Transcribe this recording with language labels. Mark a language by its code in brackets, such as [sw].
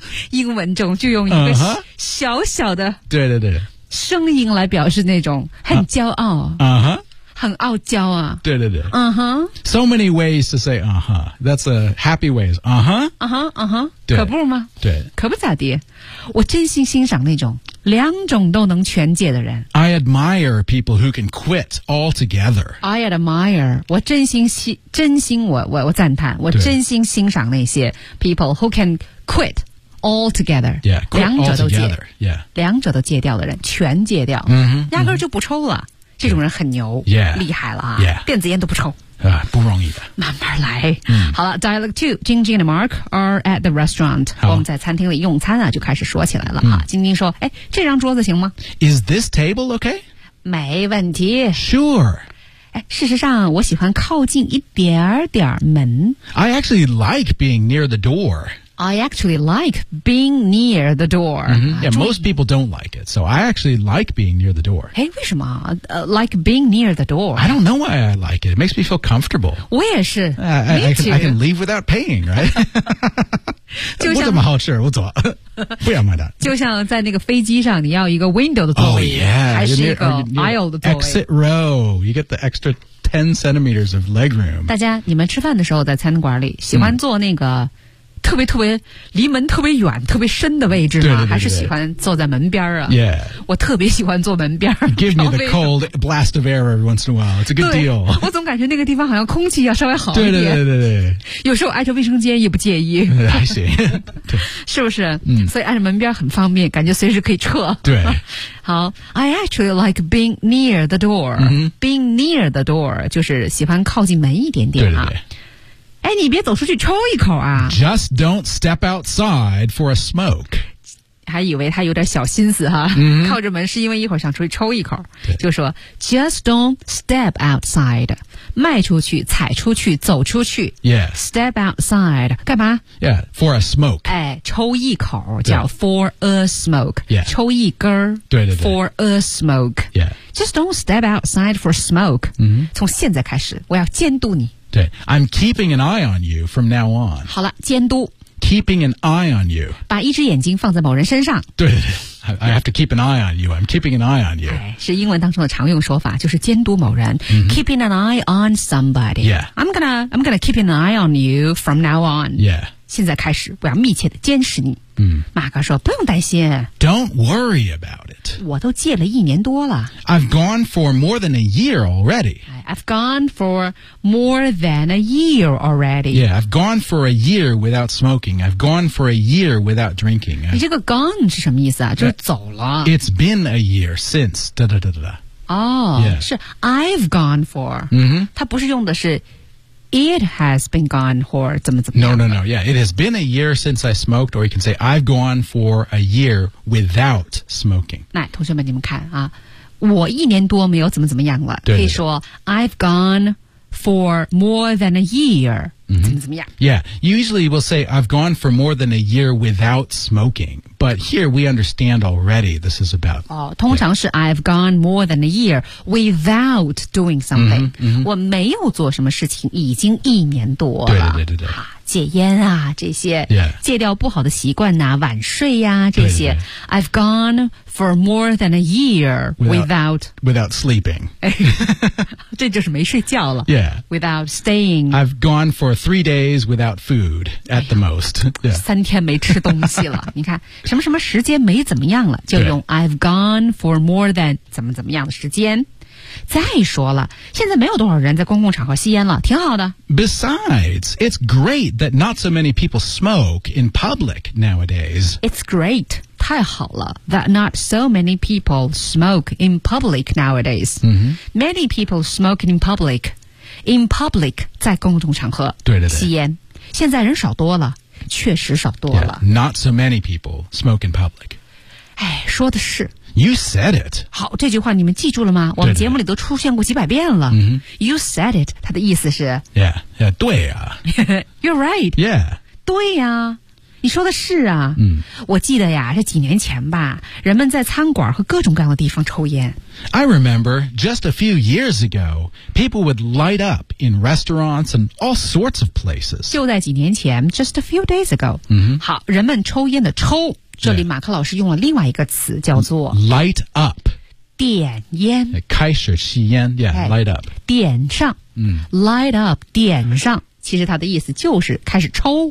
[zh] 英文中就用一个小小的，对对对，声音来表示那种很骄傲。很傲娇啊。对对对。 [en] So many ways to say, That's a happy ways. [zh] Uh-huh. 可不吗？对。可不咋地。我真心欣赏那种两种都能全解的人。 [en] I admire people who can quit altogether. I admire. [zh] 我真心我赞叹。我真心欣赏那些 [en] people who can quit altogether. Yeah, quit altogether. [zh] 两者都戒。 [en] Yeah. [zh] 两者都戒掉的人全戒掉。嗯、mm-hmm, 压根就不抽了。这种人很牛 [en] yeah, [zh] 厉害了啊、 [en] yeah. [zh] 电子烟都不抽、不容易的慢慢来、嗯、好了 [en] Dialogue 2 Jingjing and Mark are at the restaurant [zh] 我们在餐厅里用餐啊就开始说起来了啊、嗯、Jingjing 说哎，这张桌子行吗 [en] Is this table okay? [zh] 没问题 [en] Sure [zh] 事实上我喜欢靠近一点点门 [en] I actually like being near the door I actually like being near the door、 mm-hmm. Yeah, most people don't like it So I actually like being near the door [zh] 诶为什么、 [en] like being near the door I don't know why I like it It makes me feel comfortable [zh] 我也是 [en] I can leave without paying, right? [zh] 就像我怎么好吃我走不要买单就像在那个飞机上你要一个 window 的座位、 [en] oh, yeah, [zh] 还是一个 aisle 的座位 [en] Exit row You get the extra 10 centimeters of leg room [zh] 大家你们吃饭的时候在餐馆里喜欢坐那个、mm. 特别特别离门特别远特别深的位置呢对对对对还是喜欢坐在门边啊、 [en] yeah. [zh] 我特别喜欢坐门边 [en] Give me the cold blast of air every once in a while It's a good deal [zh] 我总感觉那个地方好像空气要稍微好一点对对对 对, 对有时候挨着卫生间也不介意还行是不是、嗯、所以挨着门边很方便感觉随时可以撤对 [en] 好 I actually like being near the door、 mm-hmm. Being near the door [zh] 就是喜欢靠近门一点点、啊、对对对哎，你别走出去抽一口啊 [en] Just don't step outside for a smoke [zh] 还以为他有点小心思哈、 mm-hmm. 靠着门是因为一会儿想出去抽一口就说 [en] Just don't step outside [zh] 迈出去踩出去走出去 [en] Yeah Step outside [zh] 干嘛 [en] Yeah for a smoke [zh] 哎，抽一口叫 [en] for a smoke Yeah [zh] 抽一根儿对, 对对 [en] For a smoke Yeah Just don't step outside for smoke、 mm-hmm. [zh] 从现在开始我要监督你 [en] 对 I'm keeping an eye on you from now on [zh] 好了监督 [en] Keeping an eye on you [zh] 把一只眼睛放在某人身上 [en] 对, 对, 对 I have to keep an eye on you I'm keeping an eye on you、 [zh] 哎、是英文当中的常用说法就是监督某人、 mm-hmm. [en] Keeping an eye on somebody Yeah I'm gonna keep an eye on you from now on Yeah [zh] 现在开始我要密切的监视你马克说不用担心 [en] Don't worry about it [zh] 我都戒了一年多了 [en] I've gone for more than a year already I've gone for more than a year already Yeah, I've gone for a year without smoking I've gone for a year without drinking [zh] 你这个 gone 是什么意思啊就是走了 [en] It's been a year since 哒哒哒哒哒 Oh, yeah. 是 I've gone for、 mm-hmm. [zh] 它不是用的是 [en] It has been gone for [zh] 怎么怎么样 [en] No, no, no. Yeah, it has been a year since I smoked, or you can say, I've gone for a year without smoking. [zh] 那同学们你们看啊我一年多没有怎么怎么样了。对对对可以说 [en] I've gone for more than a year.、 Mm-hmm. [zh] 怎么怎么样 [en] Yeah, you usually will say, I've gone for more than a year without smoking. But here we understand already this is about... [zh] 哦通常是 [en] I've gone more than a year without doing something. Mm-hmm, mm-hmm. [zh] 我没有做什么事情已经一年多了。对对对对对。戒烟啊这些、 [en] yeah. [zh] 戒掉不好的习惯啊晚睡啊这些对对对 [en] I've gone for more than a year without sleeping [zh] 这就是没睡觉了 [en] yeah without staying I've gone for 3 days without food at the most、yeah. [zh] 三天没吃东西了你看什么什么时间没怎么样了就用 [en] I've gone for more than [zh] 怎么怎么样的时间再说了现在没有多少人在公共场合吸烟了挺好的 [en] Besides, it's great that not so many people smoke in public nowadays It's great 它 [zh] 太好了 [en] that not so many people smoke in public nowadays.、 Mm-hmm. Many people smoke in public. In public, [zh] 在公众场合对对对吸烟。现在人少多了确实少多了。 [en] Yeah, not so many people smoke in public. [zh] 哎说的是。 [en] You said it. [zh] 好这句话你们记住了吗我们节目里都出现过几百遍了。 Mm-hmm. [en] You said it. [zh] 它的意思是。 [en] Yeah, yeah, 对啊。 You're right. Yeah. [zh] 对啊。你说的是啊、嗯、我记得呀这几年前吧人们在餐馆和各种各样的地方抽烟。 [en] I remember, just a few years ago, people would light up in restaurants and all sorts of places. [zh] 就在几年前 [en] just a few days ago.、嗯、 [zh] 好人们抽烟的抽这里马克老师用了另外一个词叫做 [en] light up. [zh] 点烟。开始吸烟 [en] yeah, light up. [zh] 点上、嗯、 [en] light up, [zh] 点上。其实它的意思就是开始抽、